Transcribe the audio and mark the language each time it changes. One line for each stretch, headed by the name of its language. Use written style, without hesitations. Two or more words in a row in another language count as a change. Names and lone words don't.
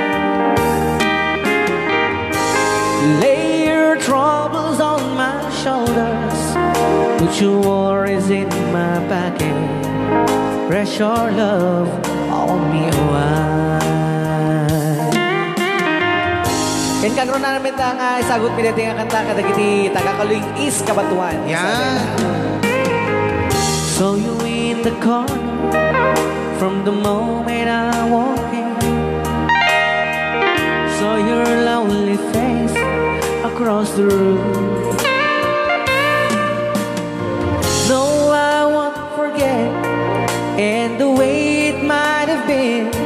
English: Lay your troubles on my shoulders, put your worries in my pocket, rest your love on me wide.
Iloko: Ken kagron na namin ang sagot pinati nga kanta kadagiti tagakaluing is kabatuan.
Filipino: Yan.
English: So you in the corner from the moment I walk in, saw your lonely face across the room. No, I won't forget, and the way it might have been.